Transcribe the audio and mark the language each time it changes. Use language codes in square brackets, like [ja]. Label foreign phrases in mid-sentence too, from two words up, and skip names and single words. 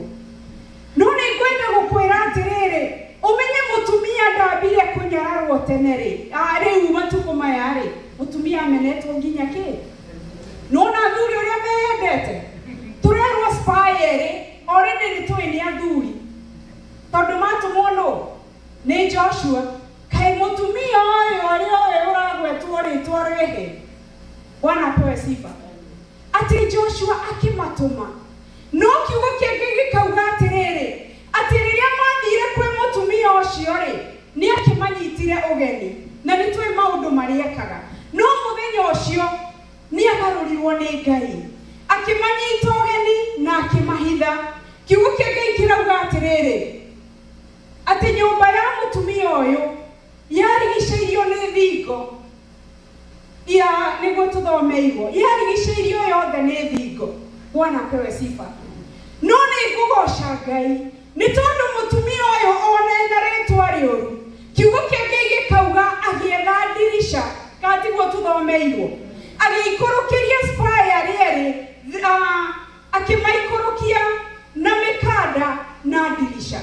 [ki] No nĩngwenda gũkwĩra atĩrĩrĩ, ũmenye mũtumia ndambire kũnyararwo tene rĩ, rĩu matukũ maya rĩ, mũtumia amenetwo nginya kĩ? Nona athuri ũrĩa meyendete. Tũrerwo spy erĩ, already nĩtũĩ nĩ athuri, tondũ matũmwo nũ? Nĩ Joshua. Kaĩ mũtumia ũyũ ũragwetwo rĩtwa rĩhĩ? [sw] Bwana apewe sifa. [ki] Atĩ Joshua akĩmatũma. No kiugo kĩa Ngai gĩkauga atĩrĩrĩ, atĩ rĩrĩa mathire kwĩ mũtumia ũcio rĩ, nĩ akĩmanyitire ũgeni, na nĩtũĩ maũndũ marĩa ekaga. No mũthenya ũcio nĩ agarũrirwo nĩ Ngai, akĩmanyita ũgeni na akĩmahitha. Kiugo kĩa Ngai kĩrauga atĩrĩrĩ, atĩ nyũmba ya mũtumia ũyũ yarigicĩirio nĩ thingo. Nĩguo tũthomeirwo, yarigicĩirio yothe nĩ thingo. [sw] Bwana apewe sifa. [ki] No nĩngũgoca Ngai nĩ tondũ mũtumia ũyũ ona ena rĩtwa rĩũru. Kiugo kĩa Ngai gĩkauga agĩetha ndirisha, katiguo tũthomeirwo, agĩikũrũkĩria spy arĩa akĩmaikũrũkia na mĩkanda na ndirisha.